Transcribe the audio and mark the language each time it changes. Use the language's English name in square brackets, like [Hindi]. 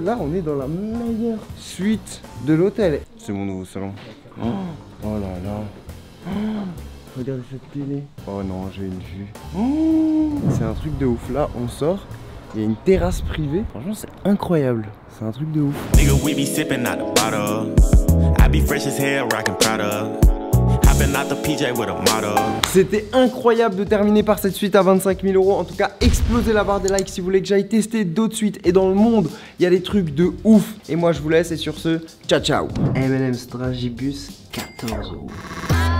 [French] Là, on est dans la meilleure suite de l'hôtel. C'est mon nouveau salon. Oh là là. Regardez cette télé. Oh non, j'ai une vue. C'est un truc de ouf. Là, on sort. Il y a une terrasse privée. Franchement, c'est incroyable. C'est un truc de ouf. [English] Nigga, we be sipping out the bottle. I be fresh as hell, rockin' Prada. Hopping out the PJ with a model. [French] C'était incroyable de terminer par cette suite à 25 000 €. En tout cas, explosez la barre des likes si vous voulez que j'aille tester d'autres suites. Et dans le monde, il y a des trucs de ouf. Et moi, je vous laisse. Et sur ce, ciao ciao. M&M's Dragibus, 14 €.